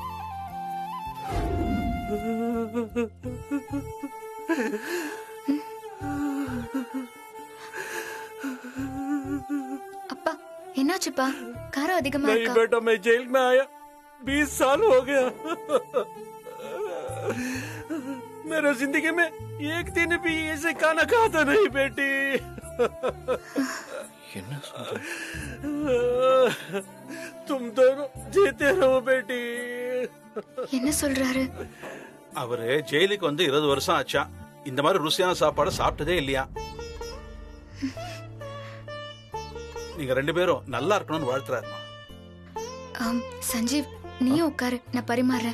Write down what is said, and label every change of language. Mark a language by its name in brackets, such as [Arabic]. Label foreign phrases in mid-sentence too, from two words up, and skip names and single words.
[Tamil] அப்பா, என்னாச்சுப்பா? காரம் அதிகமா नहीं இருக்கா? [Hindi] बेटा, मैं जेल में आया 20 साल हो गया। मेरे जिंदगी में एक दिन भी ऐसे खाना खाता नहीं बेटी। [Tamil] என்ன சொல்ற? [Hindi] तुम दोनों जीते रहो बेटी। [Tamil] என்ன சொல்றாரு? அவரு ஜெயிலுக்கு வந்து 20 வருஷம் ஆச்சா. இந்த மாதிரி ருசியான சாப்பாடு சாப்பிட்டதே இல்லையா. நீங்க 2 பேரும் நல்லா இருக்கணும்னு வாழ்த்துறாருமா. சஞ்சீவ், நீயும் உட்காரு, நான் பரிமாறேன்.